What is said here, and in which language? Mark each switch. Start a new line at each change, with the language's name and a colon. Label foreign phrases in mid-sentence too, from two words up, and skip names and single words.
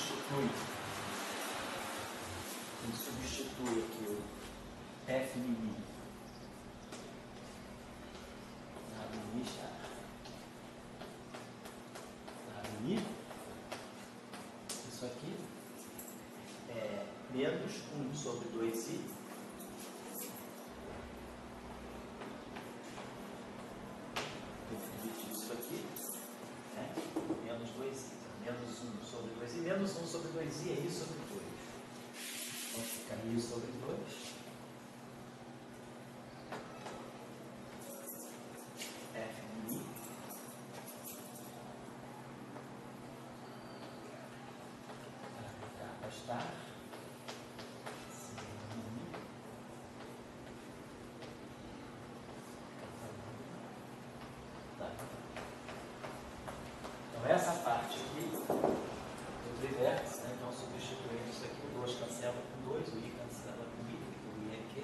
Portuguese: substitui aqui o F mi W star W mi, isso aqui é menos 1 sobre 2i isso aqui, né? Menos 2i, menos 1 sobre 2i, menos 1 sobre 2i é I sobre 2. Então fica I sobre 2. F mi. Kappa star. Sigma mi. Tá. Então essa parte aqui do trivértice, né? Então substituindo isso aqui, o 2 cancela com 2, o I cancela com I, o I aqui.